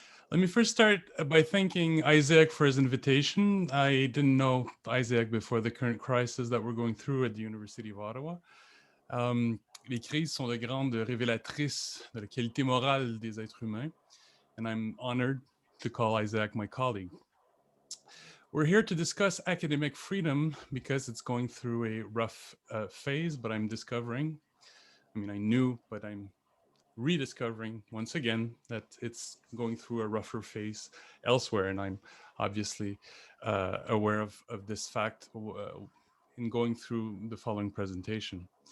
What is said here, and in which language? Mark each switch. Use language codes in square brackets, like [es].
[en] Let me first start by thanking Isaac for his invitation. I didn't know Isaac before the current crisis that we're going through at the University of Ottawa. [fr] Les crises sont de grandes révélatrices de la qualité morale des êtres humains, [en] and I'm honored to call Isaac my colleague. We're here to discuss academic freedom because it's going through a rough phase, but I'm discovering, I mean, I knew, but I'm rediscovering once again that it's going through a rougher phase elsewhere. And I'm obviously aware of this fact in going through the following presentation.